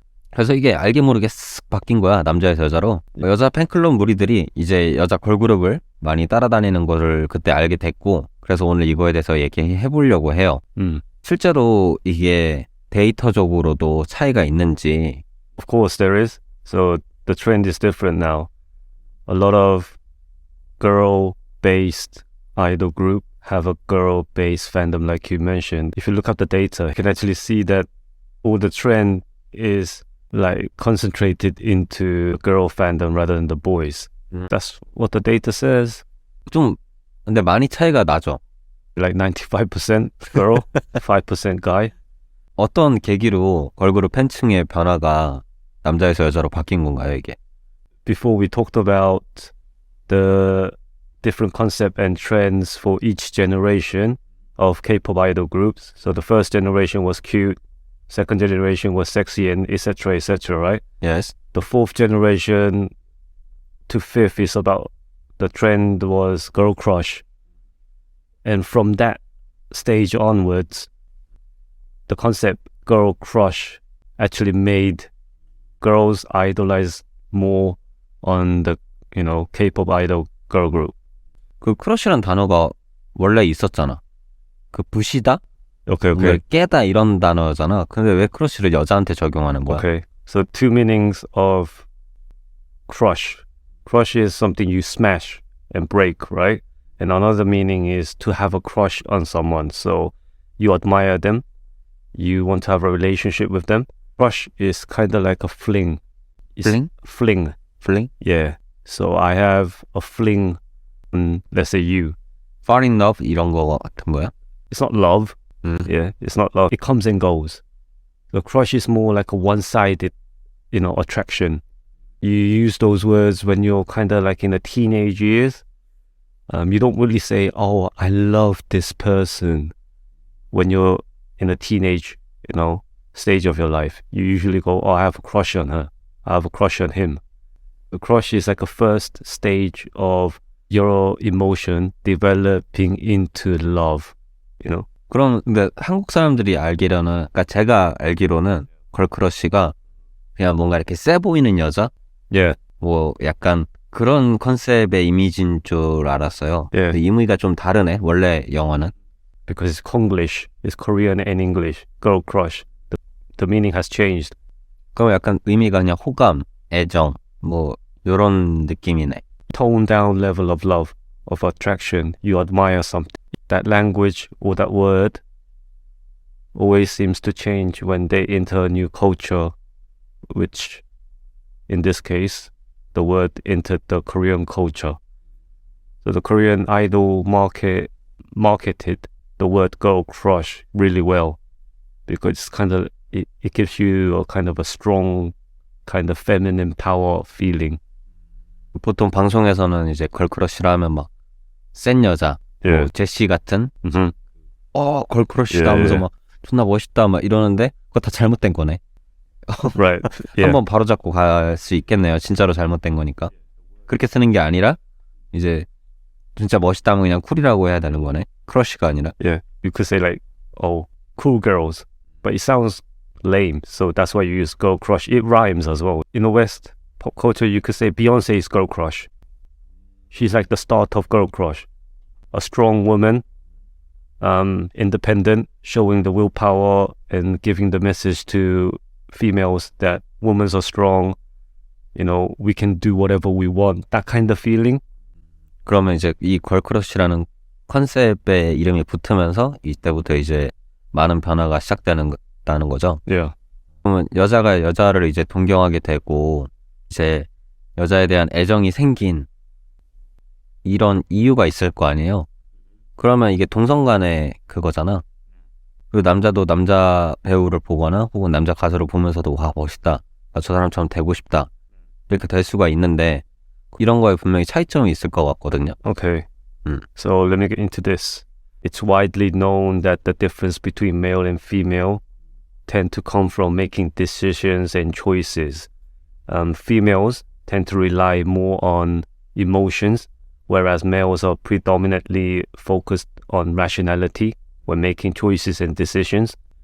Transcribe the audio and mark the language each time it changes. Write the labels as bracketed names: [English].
[Korean] 그래서 이게 알게 모르게 쓱 바뀐 거야. 남자에서 여자로. 여자 팬클럽 무리들이 이제 여자 걸그룹을 많이 따라다니는 거를 그때 알게 됐고, 그래서 오늘 이거에 대해서 얘기해 보려고 해요. 실제로 이게 데이터적으로도 차이가 있는지. [English] Of course there is. So the trend is different now. A lot of girl-based idol group have a girl-based fandom like you mentioned. If you look up the data, you can actually see that all the trend is like concentrated into girl fandom rather than the boys. That's what the data says. [Korean] 좀 근데 많이 차이가 나죠. [English] Like 95% girl, 5% guy. [Korean] 어떤 계기로 걸그룹 팬층의 변화가 남자에서 여자로 바뀐 건가요, 이게? [English] Before we talked about the different concept and trends for each generation of K-pop idol groups. So the first generation was cute, second generation was sexy, and etc., right? Yes. The fourth generation to fifth is about the trend was girl crush. And from that stage onwards, the concept girl crush actually made girls idolize more on the, K-pop idol girl group. [Korean] 그 크러쉬란 단어가 원래 있었잖아. 그 부시다? [English] Okay. [Korean] 깨다 이런 단어잖아. 근데 왜 크러쉬를 여자한테 적용하는 거야? [English] Okay. So two meanings of crush. Crush is something you smash and break, right? And another meaning is to have a crush on someone. So you admire them. You want to have a relationship with them. Crush is kind of like a fling. Fling? Fling. Fling? Yeah. So I have a fling on, let's say, you. Fall in love [Korean] 이런 거 같은 거야? [English] It's not love. Yeah, it's not love. It comes and goes. The crush is more like a one-sided, attraction. You use those words when you're kind of like in the teenage years. You don't really say, oh, I love this person when you're in a teenage, stage of your life. You usually go, oh, I have a crush on her. I have a crush on him. The crush is like a first stage of your emotion developing into love, [Korean] 그럼 근데 한국 사람들이 알기로는, 그러니까 제가 알기로는 걸크러쉬가 그냥 뭔가 이렇게 세 보이는 여자? [English] Yeah. [Korean] 뭐 약간 그런 컨셉의 이미지인 줄 알았어요. [English] Yeah. [Korean] 의미가 좀 다르네, 원래 영어는. [English] Because it's Konglish, it's Korean and English. Girl crush. The meaning has changed. [Korean] 그럼 약간 의미가 그냥 호감, 애정, 뭐 요런 느낌이네. [English] Tone down level of love, of attraction. You admire something. That language or that word always seems to change when they enter a new culture, which in this case, the word entered the Korean culture. So the Korean idol marketed the word girl crush really well because it gives you a kind of a strong kind of feminine power feeling. [Korean] 보통 방송에서는 이제 걸크러쉬라 하면 막 센 여자, 뭐 제시 같은 걸크러쉬다 하면서 막 존나 멋있다 막 이러는데 그거 다 잘못된 거네. [English] Right. Yeah. [Korean] 한번 바로잡고 갈 수 있겠네요. 진짜로 잘못된 거니까. 그렇게 쓰는 게 아니라 이제 진짜 멋있다 하면 그냥 쿨이라고 해야 되는 거네. 크러쉬가 아니라. [English] Yeah. You could say like, oh, cool girls. But it sounds lame. So that's why you use girl crush. It rhymes as well. In the West pop culture, you could say Beyonce is girl crush. She's like the start of girl crush. A strong woman, independent, showing the willpower and giving the message to females that women are strong, we can do whatever we want. That kind of feeling. [Korean] 그러면 이제 이 걸크러쉬라는 컨셉의 이름이 붙으면서 이때부터 이제 많은 변화가 시작되는 거죠. [English] Yeah. [Korean] 그러면 여자가 여자를 이제 동경하게 되고 이제 여자에 대한 애정이 생긴 이런 이유가 있을 거 아니에요. 그러면 이게 동성 간의 그거잖아. 그리고 남자도 남자 배우를 보거나 혹은 남자 가수를 보면서도 와 멋있다 저 사람처럼 되고 싶다. 이렇게 될 수가 있는데 이런 거에 분명히 차이점이 있을 것 같거든요. [English] Okay. So let me get into this. It's widely known that the difference between male and female tend to come from making decisions and choices. Females tend to rely more on emotions, whereas males are predominantly focused on rationality when making choices and decisions.